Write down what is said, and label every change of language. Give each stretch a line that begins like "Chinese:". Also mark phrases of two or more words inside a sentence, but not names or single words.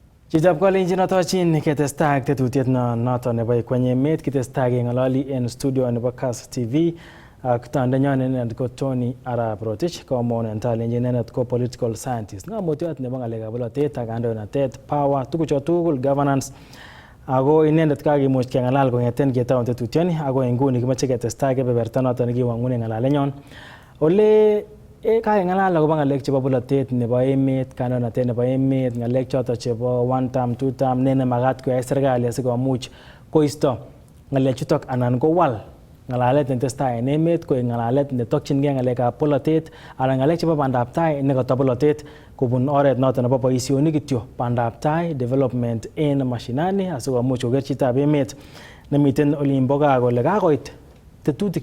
Kalenjin: Chitab kolenjin otochin ketestai ak tetutiet noton nebo Ikweny Emet kitestai keng'ololi en studio nebo Kass TV ak tondenyon inendet ko Tony Arap Rotich komwaun en talenjin inendet ko
English: political scientist
Kalenjin: ng'omutyot nebo ng'alekab bolotet ak kandoinatet power tugucho tugul governance ako inendet kakimuch keng'alal kong'eten ketaun tetutioni ako nguni kimoche ketestai kebeberta noton nekiwang'une ng'alalenyon ole kakeng'alal akobo ng'alek chebo bolotet nebo emet, kandoinatet nebo emet, ng'alek choton chebo
English: one term, two term,
Kalenjin: ne makat koyai serikali asikomuch koisto ng'alechutok anan kowal ng'alalet netestai en emet koik ng'alalet netokyingei ng'alekab bolotet anan ng'alek chebo bandab tai nekoto bolotet kobun oret noton nebo boisionik kityo bandab tai development en mashinani asikomuch koker chitab emet nemiten olimbo gaa kole kakoit tetutik